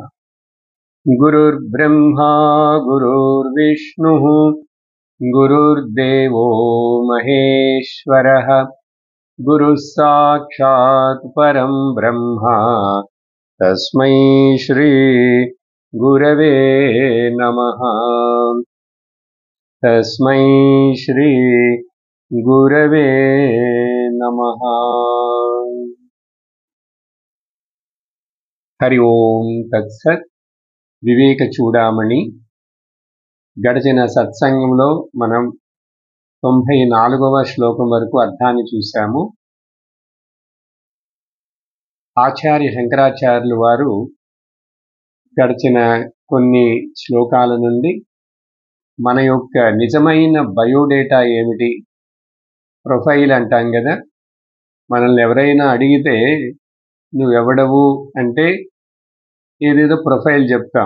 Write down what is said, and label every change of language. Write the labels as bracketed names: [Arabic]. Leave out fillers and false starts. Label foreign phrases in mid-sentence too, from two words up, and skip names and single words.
[Sanskrit] गुरुर्ब्रह्मा गुरुर्विष्णुः गुरुर्देवो महेश्वरः गुरुः साक्षात् परं ब्रह्म तस्मै श्री गुरवे नमः। तस्मै श्री गुरवे नमः। हरि ओम तत्सत्। [Telugu] వివేక చూడామణి గడిచిన సత్సంగంలో మనం 94వ శ్లోకం వరకు అర్థాన్ని చూశాము. ఆచార్య శంకరాచార్యులు వారు గడిచిన కొన్ని శ్లోకాల నుండి మన యొక్క నిజమైన బయోడేటా ఏమిటి, ప్రొఫైల్ అంటాం కదా, మనల్ని ఎవరైనా అడిగితే నువ్వెవడవు అంటే ఏదేదో ప్రొఫైల్ చెప్తాం.